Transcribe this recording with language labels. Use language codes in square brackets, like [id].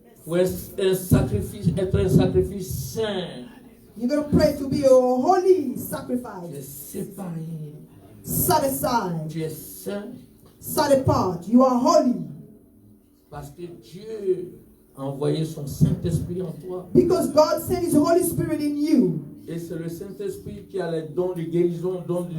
[fr] pour être un sacrifice saint. [en] You're going to pray to be a holy [fr] Tu es [en] sacrifice. [fr] séparé. [en] Set aside. [fr] Tu es saint [en] Set apart. You are holy. [fr] parce que Dieu a envoyé son Saint-Esprit en toi. [en] Because God sent His Holy Spirit in you. [fr] Et c'est le Saint-Esprit qui a les dons de guérison, dons de